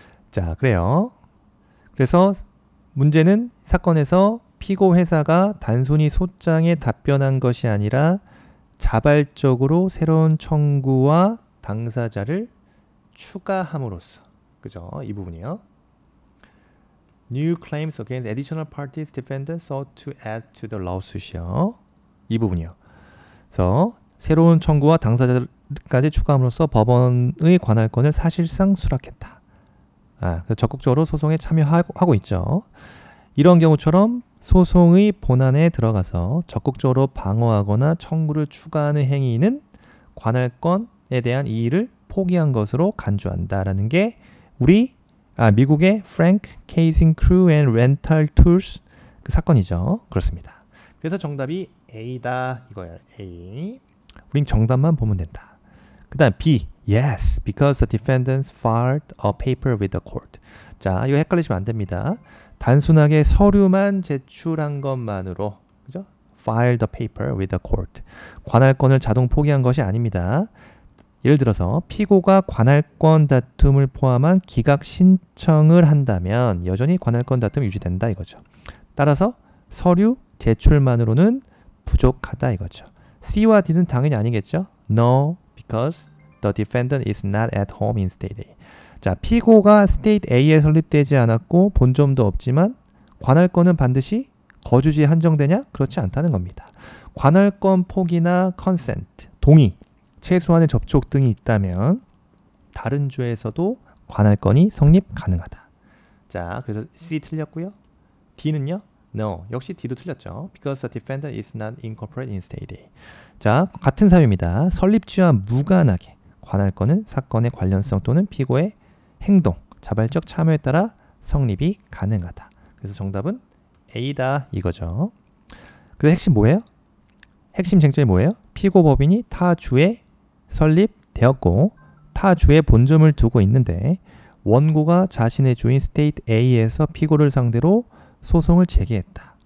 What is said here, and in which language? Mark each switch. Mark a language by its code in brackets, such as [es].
[ko] 자, 그래요. 그래서 문제는 사건에서 피고 회사가 단순히 소장에 답변한 것이 아니라 자발적으로 새로운 청구와 당사자를 추가함으로써, 그죠? 이 부분이요. [en] New claims against additional parties defendants sought to add to the lawsuit이요. [ko] 이 부분이요. 그래서 새로운 청구와 당사자까지 추가함으로써 법원의 관할권을 사실상 수락했다. 그래서 적극적으로 소송에 참여하고 있죠. 이런 경우처럼 소송의 본안에 들어가서 적극적으로 방어하거나 청구를 추가하는 행위는 관할권에 대한 이의를 포기한 것으로 간주한다라는 게 우리 미국의 Frank Casing Crew and Rental Tools 그 사건이죠. 그렇습니다. 그래서 정답이 A다 이거예요. A. 우린 정답만 보면 된다. 그 다음 B. [en] Yes, because the defendants filed a paper with the court. [ko] 자, 이거 헷갈리시면 안 됩니다. 단순하게 서류만 제출한 것만으로, 그죠? [en] Filed a paper with the court. [ko] 관할권을 자동 포기한 것이 아닙니다. 예를 들어서 피고가 관할권 다툼을 포함한 기각 신청을 한다면 여전히 관할권 다툼이 유지된다 이거죠. 따라서 서류 제출만으로는 부족하다 이거죠. C와 D는 당연히 아니겠죠. [en] No, because the defendant is not at home in state A. [ko] 자, 피고가 state A에 설립되지 않았고 본점도 없지만 관할권은 반드시 거주지에 한정되냐? 그렇지 않다는 겁니다. 관할권 포기나 consent, 동의, 최소한의 접촉 등이 있다면 다른 주에서도 관할권이 성립 가능하다. 자, 그래서 C 틀렸고요. D는요? No. 역시 D도 틀렸죠. [en] Because the defendant is not incorporated in state A. [ko] 자, 같은 사유입니다. 설립주와 무관하게 관할권은 사건의 관련성 또는 피고의 행동, 자발적 참여에 따라 성립이 가능하다. 그래서 정답은 A다 이거죠. 그래서 핵심 뭐예요? 핵심 쟁점이 뭐예요? 피고 법인이 타 주에 설립되었고 타 주에 본점을 두고 있는데 원고가 자신의 주인 스테이트 A에서 피고를 상대로 소송을 제기했다.